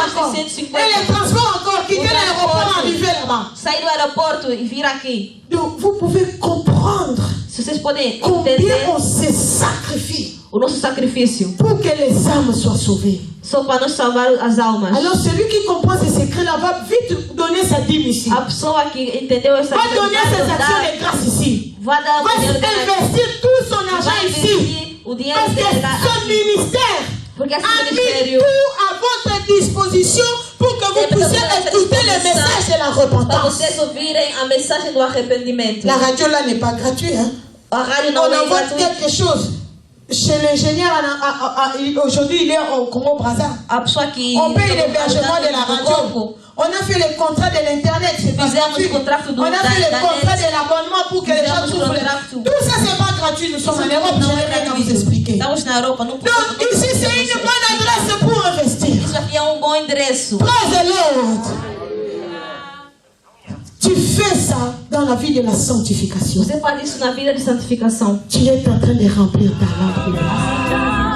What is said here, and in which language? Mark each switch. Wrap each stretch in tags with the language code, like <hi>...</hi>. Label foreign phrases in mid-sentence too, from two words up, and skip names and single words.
<fr>encore. mais de Et 150. les transports encore, quitter l'aéroport, arriver là-bas.</fr> <pt>Sair do aeroporto e vir aqui.</pt> <fr>Donc, vous pouvez comprendre</fr> <pt>Se vocês podem</pt> <fr>combien</fr> <pt>entender</pt> <fr>on se sacrifie</fr> <pt>o nosso sacrifício.</pt> <fr>pour que les âmes soient sauvées.</fr> <pt>Só para nos salvar as almas.</pt> <fr>Alors, celui qui comprend ces secrets-là va vite donner sa dîme ici.</fr> <pt>A pessoa que entendeu essa</pt> <fr>Va donner ses actions</fr> <pt>verdade</pt> <fr>de grâce ici.</fr> <pt>vai dar</pt> <fr>Va</fr> <pt>o dinheiro dela.</pt> <fr>investir tout son argent</fr> <pt>Vai</pt> <fr>ici.</fr> <pt>investir o dinheiro</pt> <fr>Parce que</fr> <pt>dela</pt> <fr>son</fr> <pt>aqui.</pt> <fr>ministère</fr> <pt>Porque esse</pt> <fr>a mis</fr> <pt>ministério</pt> <fr>tout à votre disposition pour que vous puissiez écouter le message de la</fr> <pt>para</pt> <fr>repentance.</fr> <pt>vocês ouvirem a mensagem do arrependimento.</pt> <fr>La radio là n'est pas gratuite. Hein?</fr> <pt>A rádio</pt> <fr>On</fr> <pt>não é</pt> <fr>envoie</fr> <pt>gratuita.</pt> <fr>quelque chose. Chez l'ingénieur, aujourd'hui il est au Congo-Brazza.</fr> <pt>A pessoa que</pt> <fr>On paye l'hébergement de la radio. On a fait le contrat de l'internet, c'est pas</fr> <pt>Fizemos</pt> <fr>gratuit.</fr> <pt>o contrato do</pt> <fr>On a fait le</fr> <pt>da</pt> <fr>contrat</fr> <pt>net.</pt> <fr>de l'abonnement pour que les gens</fr> <pt>Fizemos o</pt> <fr>trouvent.</fr> <pt>contrato.</pt> <fr>Tout ça c'est pas gratuit, nous sommes en Europe, je</fr> <pt>Não</pt> <fr>vais</fr> <pt>é</pt> <fr>rien à vous</fr> <pt>gratuito.</pt> <fr>expliquer.</fr> <pt>Estamos na Europa, não</pt> <fr>Donc ici c'est une bonne adresse pour investir.</fr> <pt>Isso aqui é bom endereço.</pt> <en>Praise the Lord.</en> <fr>Tu fais ça dans la vie de la sanctification.</fr> <pt>Você faz isso na vida de santificação.</pt> <fr>Tu es en train de remplir ta lampe de grâce.</fr>